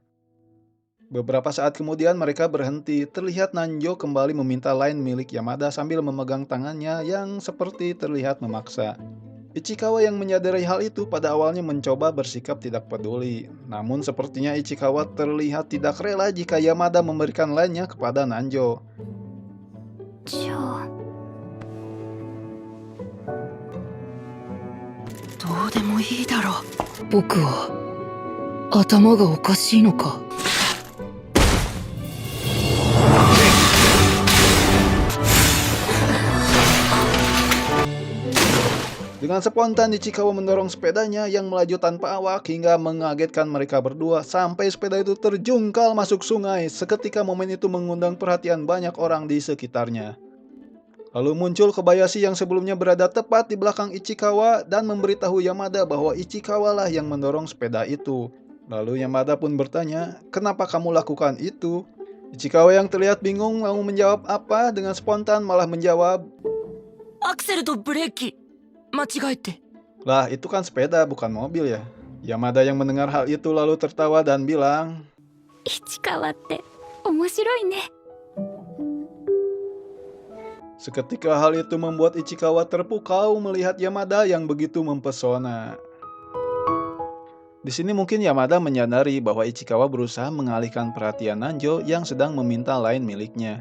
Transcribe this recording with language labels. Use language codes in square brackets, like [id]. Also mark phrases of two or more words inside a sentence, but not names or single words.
[id] Beberapa saat kemudian mereka berhenti, terlihat Nanjo kembali meminta line milik Yamada sambil memegang tangannya yang seperti terlihat memaksa. Ichikawa yang menyadari hal itu pada awalnya mencoba bersikap tidak peduli. Namun sepertinya Ichikawa terlihat tidak rela jika Yamada memberikan line-nya kepada Nanjo. [ja] じゃあどうでもいいだろう。僕は頭がおかしいのか。 [id] Dengan spontan Ichikawa mendorong sepedanya yang melaju tanpa awak hingga mengagetkan mereka berdua sampai sepeda itu terjungkal masuk sungai. Seketika momen itu mengundang perhatian banyak orang di sekitarnya. Lalu muncul Kobayashi yang sebelumnya berada tepat di belakang Ichikawa dan memberitahu Yamada bahwa Ichikawa lah yang mendorong sepeda itu. Lalu Yamada pun bertanya, "Kenapa kamu lakukan itu?" Ichikawa yang terlihat bingung mau menjawab apa, dengan spontan malah menjawab, [ja] アクセルとブレーキ間違えて。 [id] "Lah, itu kan sepeda bukan mobil ya." Yamada yang mendengar hal itu lalu tertawa dan bilang, [ja] 市川って面白いね。 [id] seketika hal itu membuat Ichikawa terpukau melihat Yamada yang begitu mempesona. Di sini mungkin Yamada menyadari bahwa Ichikawa berusaha mengalihkan perhatian Nanjo yang sedang meminta line miliknya.